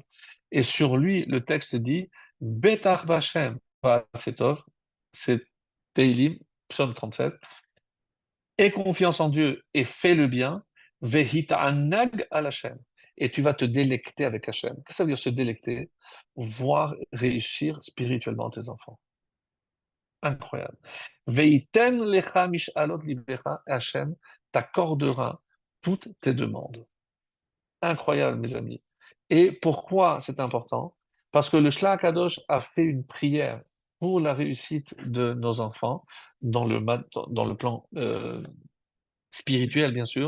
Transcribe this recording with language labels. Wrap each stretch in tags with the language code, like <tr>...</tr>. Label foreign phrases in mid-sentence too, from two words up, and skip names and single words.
<fr>Et sur lui, le texte dit</fr> <he>בטח בהשם,</he> <fr>c'est Teilim, psaume 37, aie confiance en Dieu et fais le bien,</fr> <he>והתענג על השם,</he> <fr>et tu vas te délecter avec Hashem. Qu'est-ce que ça veut dire se délecter? Voir réussir spirituellement tes enfants. Incroyable.</fr> <he>ויתן לך משאלות לבך,</he> <fr>Hashem t'accordera toutes tes demandes. Incroyable, mes amis. Et pourquoi c'est important? Parce que le Shlach Kadosh a fait une prière pour la réussite de nos enfants dans le plan spirituel, bien sûr.</fr>